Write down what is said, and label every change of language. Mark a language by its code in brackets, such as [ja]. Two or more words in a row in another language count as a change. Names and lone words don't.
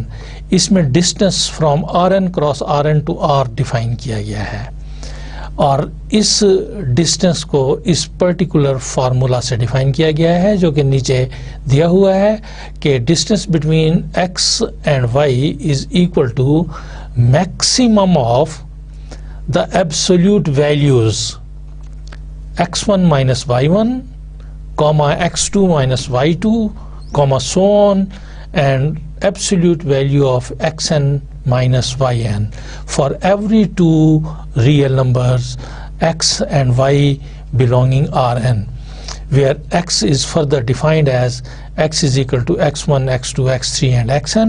[hi] इसमें [en] distance from Rn cross Rn to R define [hi] किया गया है और इस डिस्टेंस को इस [en] particular formula [hi] से डिफाइन किया गया है जो कि नीचे दिया हुआ है कि [en] distance between x and y is equal to maximum of the absolute values x1 माइनस y1 comma x2 minus y2 comma so on and absolute value of xn minus yn for every two real numbers x and y belonging Rn, where x is further defined as x is equal to x1, x2, x3 and xn.